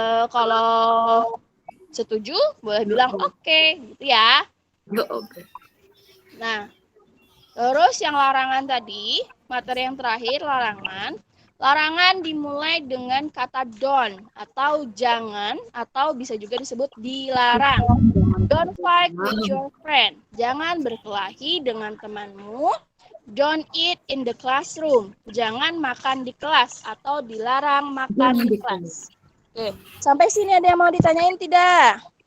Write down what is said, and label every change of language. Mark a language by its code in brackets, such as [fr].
[id] Kalau setuju boleh bilang oke, gitu ya. Oke. Nah, terus yang larangan tadi, materi yang terakhir larangan. Larangan dimulai dengan kata don't atau jangan atau bisa juga disebut dilarang. [en] Don't fight with your friend. [id] Jangan berkelahi dengan temanmu. [en] Don't eat in the classroom. [id] Jangan makan di kelas atau dilarang makan di kelas. Oke, sampai sini ada yang mau ditanyain tidak?